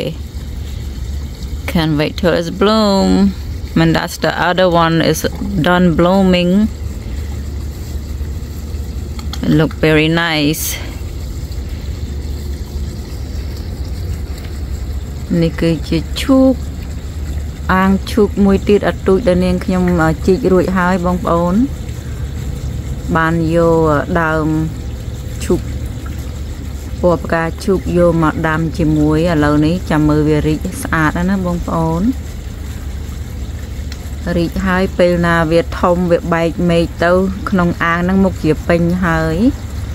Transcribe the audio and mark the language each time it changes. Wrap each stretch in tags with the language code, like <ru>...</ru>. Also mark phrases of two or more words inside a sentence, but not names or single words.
<en>Can't wait till it's bloom. And that's the other one is done blooming. It look very nice. Nikki chuk.</en> <km>អាងឈូកមួយទៀតអត់ទូចដល់នាងខ្ញុំជីករួចហើយបងប្អូនបានយកដើមឈូកពណ៌ផ្កាឈូកយកមកដាំជាមួយឥឡូវនេះចាំមើលវារីកស្អាតណាបងប្អូនរីកហើយពេលណាវាធំវាបែកមែកទៅក្នុងអាងហ្នឹងមុខជាពេញហើយ</km>